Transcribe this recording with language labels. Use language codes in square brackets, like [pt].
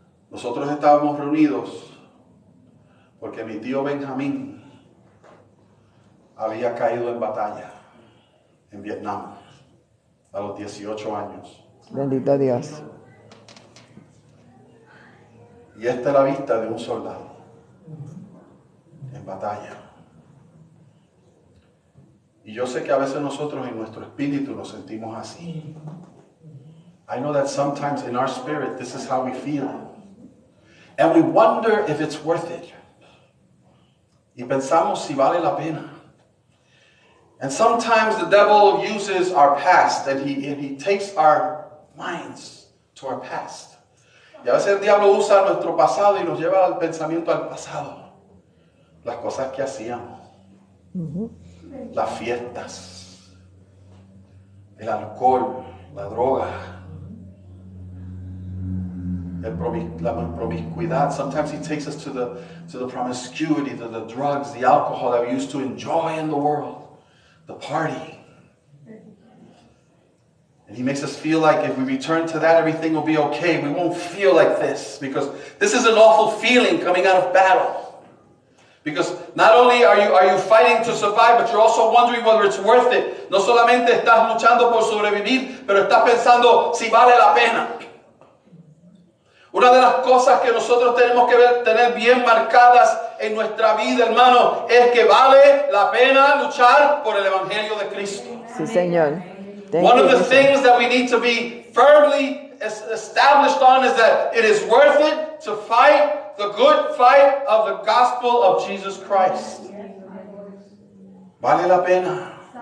[es] Nosotros estábamos reunidos porque mi tío Benjamín había caído en batalla en Vietnam a los 18 años. Bendito Dios. Y esta es la vista de un soldado en batalla. Y yo sé que a veces nosotros en nuestro espíritu nos sentimos así. [en] I know that sometimes in our spirit this is how we feel. And we wonder if it's worth it. [es] Y pensamos si vale la pena. [en] And sometimes the devil uses our past and he takes our minds to our past. [es] Y a veces el diablo usa nuestro pasado y nos lleva al pensamiento al pasado. Las cosas que hacíamos. Las fiestas. El alcohol, la droga. La promiscuidad. [en] Sometimes he takes us to the promiscuity, to the drugs, the alcohol that we used to enjoy in the world. The party. And he makes us feel like if we return to that, everything will be okay. We won't feel like this because this is an awful feeling coming out of battle. Because not only are you fighting to survive, but you're also wondering whether it's worth it. [es] No solamente estás luchando por sobrevivir, pero estás pensando si vale la pena. Una de las cosas que nosotros tenemos que tener bien marcadas en nuestra vida, hermano, es que vale la pena luchar por el Evangelio de Cristo. Sí, Señor. [en] One of the things that we need to be firmly established on is that it is worth it to fight the good fight of the gospel of Jesus Christ. [es] Vale la pena.